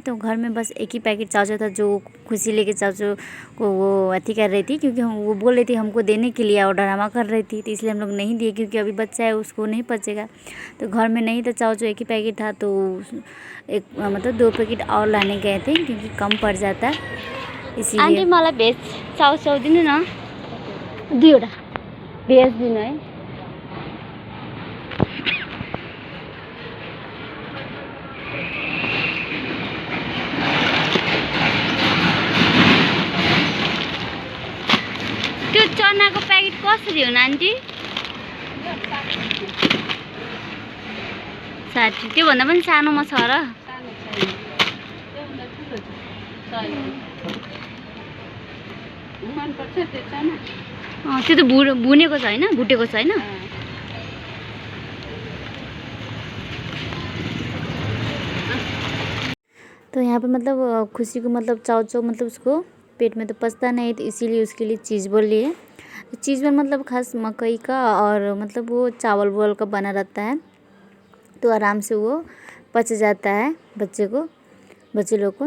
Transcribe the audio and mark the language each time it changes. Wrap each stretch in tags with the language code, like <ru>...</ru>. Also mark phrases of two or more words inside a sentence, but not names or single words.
<hi>तो घर में बस एक ही पैकेट चावल था जो खुशी लेके चाचू को वो अथी कर रही थी, क्योंकि हम वो बोल रही थी हमको देने के लिए और ड्रामा कर रही थी। तो इसलिए हम लोग नहीं दिए, क्योंकि अभी बच्चा है उसको नहीं पचेगा। तो घर में नहीं था चावल, एक ही पैकेट था। तो एक मतलब 2 पैकेट और लाने गए थे क्योंकि कम पड़ जाता, इसीलिए।</hi> <ne>आंटी मलाई भेज चाउ दिनु न, 2वटा भेज दिनु है। त्यो चनाको प्याकेट कसरी हो आन्टी? 60। त्योभन्दा पनि सानोमा छ र? त्यो त भुनेको छ होइन, भुटेको छ होइन?</ne> <hi>तो यहाँ पे मतलब खुशी को मतलब चाव मतलब उसको पेट में तो पचता नहीं, तो इसीलिए उसके लिए</hi> <en>cheese ball</en> <hi>लिए। तो</hi> <en>cheese ball</en> <hi>मतलब खास मकई का और मतलब वो चावल बोल का बना रहता है, तो आराम से वो पच जाता है बच्चे लोग को।</hi>